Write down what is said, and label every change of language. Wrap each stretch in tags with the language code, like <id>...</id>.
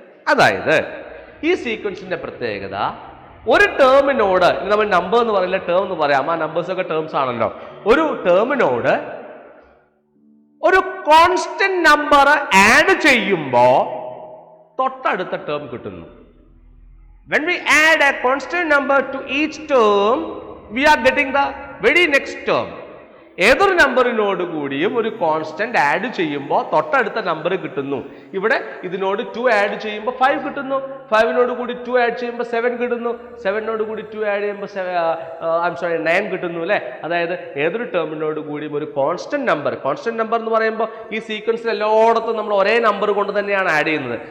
<ml>അതായത് ഈ സീക്വൻസിന്റെ പ്രത്യേകത ഒരു ടേമിനോട്, നമ്മൾ നമ്പർ എന്ന് പറയില്ല, ടേം എന്ന് പറയാം, ആ നമ്പേഴ്സ് ഒക്കെ ടേംസ് ആണല്ലോ. ഒരു ടേമിനോട് ഒരു കോൺസ്റ്റന്റ് നമ്പർ ആഡ് ചെയ്യുമ്പോ തൊട്ടടുത്ത ടേം കിട്ടുന്നു.</ml> <en>When we add a constant number to each term, we are getting the very next term.</en> <ml>ഏതൊരു നമ്പറിനോട് കൂടിയും ഒരു കോൺസ്റ്റന്റ് ആഡ് ചെയ്യുമ്പോൾ തൊട്ടടുത്ത നമ്പർ കിട്ടുന്നു. ഇവിടെ ഇതിനോട് 2 ആഡ് ചെയ്യുമ്പോൾ 5 കിട്ടുന്നു. 5 കൂടി 2 ആഡ് ചെയ്യുമ്പോൾ 7 കിട്ടുന്നു. 7 കൂടി 2 ആഡ് ചെയ്യുമ്പോൾ 9 കിട്ടുന്നു അല്ലേ. അതായത് ഏതൊരു ടേമിനോട് കൂടിയും ഒരു കോൺസ്റ്റന്റ് നമ്പർ എന്ന് പറയുമ്പോൾ ഈ സീക്വൻസിൽ എല്ലായിടത്തും നമ്മൾ ഒരേ നമ്പർ കൊണ്ട് തന്നെയാണ് ആഡ് ചെയ്യുന്നത്.</ml>